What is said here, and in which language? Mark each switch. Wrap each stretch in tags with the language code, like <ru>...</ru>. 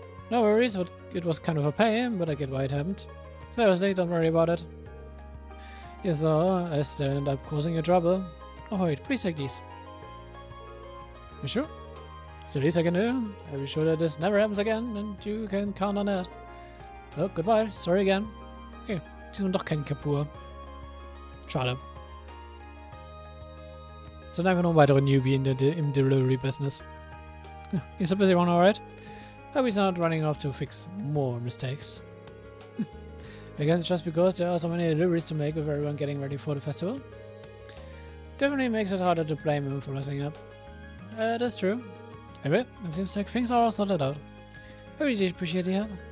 <en>No worries, but it was kind of a pain, but I get why it happened. Seriously, don't worry about it. Yes, sir, I still end up causing you trouble. Oh wait, please take these. You sure? It's the least I can do. I'll be sure that this never happens again, and you can count on that. Oh, goodbye. Sorry again.</en> <de>Okay, diesmal doch kein Kapur. Schade. So einfach nur ein weiterer Newbie im Delivery Business.</de> <en>He's so busy one, alright? Hope he's not running off to fix more mistakes. I guess it's just because there are so many deliveries to make with everyone getting ready for the festival. Definitely makes it harder to blame him for messing up. That's true. Anyway, it seems like things are all sorted out. I really appreciate the help.</en>